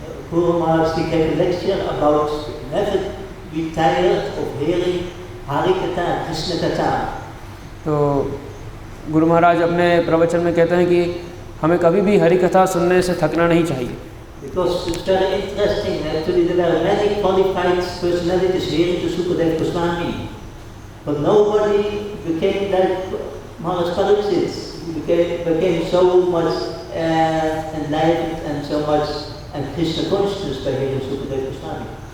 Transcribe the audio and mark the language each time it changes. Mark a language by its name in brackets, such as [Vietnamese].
[English] Guru Maharaj gave a lecture about never be tired of hearing Hari Katha, Krishna Katha. [Hindi] तो गुरु महाराज अपने प्रवचन में कहते हैं कि हमें कभी भी हरि कथा सुनने से थकना नहीं चाहिए। [English] Because it's very interesting. Actually, there are many qualified personalities here in the Sukadeva Goswami, but nobody became like Maharaj Pariksit. He became so much enlightened and so much and Krishna consciousness by hearing Sukadeva Goswami.